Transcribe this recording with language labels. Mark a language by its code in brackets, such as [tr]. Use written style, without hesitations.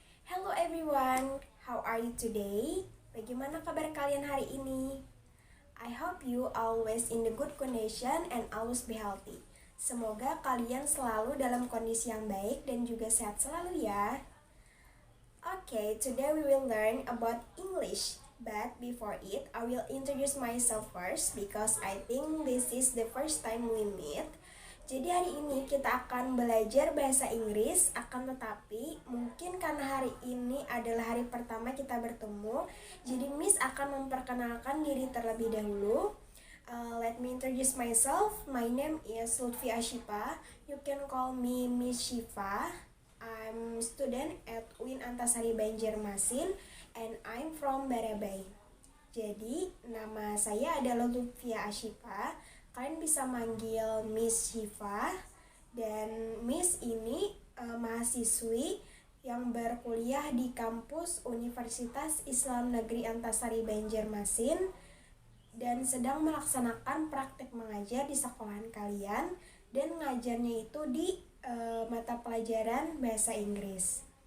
[en] Hello everyone, how are you today? [id] Bagaimana kabar kalian hari ini? [en] I hope you always in the good condition and always be healthy. [id] Semoga kalian selalu dalam kondisi yang baik dan juga sehat selalu ya. [en] Okay, today we will learn about English. But before it, I will introduce myself first because I think this is the first time we meet. [id] Jadi hari ini kita akan belajar bahasa Inggris, akan tetapi mungkin karena hari ini adalah hari pertama kita bertemu, jadi Miss akan memperkenalkan diri terlebih dahulu. [en] Let me introduce myself. My name is Lutfi Ashifa. You can call me Miss Shifa. I'm student at UIN Antasari Banjarmasin and I'm from Barabai. [id] Jadi nama saya adalah Lutfi Ashifa. Kalian bisa manggil Miss Shifa, dan Miss ini mahasiswi yang berkuliah di kampus Universitas Islam Negeri Antasari Banjarmasin dan sedang melaksanakan praktek mengajar di sekolahan kalian, dan ngajarnya itu di mata pelajaran bahasa Inggris.